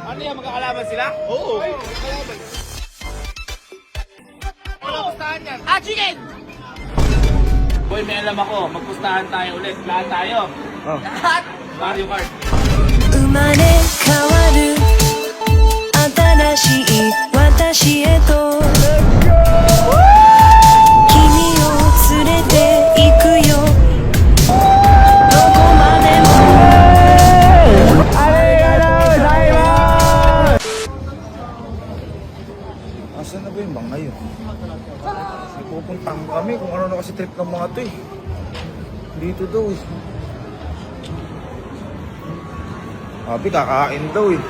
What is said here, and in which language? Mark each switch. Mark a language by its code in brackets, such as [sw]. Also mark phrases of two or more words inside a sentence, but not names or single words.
[tl] Ano yan, magkakalaban sila? Oo. Magkakalaban. Ano pustahan yan? Ah, chicken! Boy, may alam ako. Magpustahan tayo ulit. Lahat tayo. Oh. Lahat? Mario Kart. [ja] 生まれ変わる新しい私へと君を連れて行くよどこまでも [tl] Asan na ba yung mga yun? Kasi pupuntahan kami kung ano na kasi trip ng mga to eh. Dito daw eh. Sabi kakain daw eh.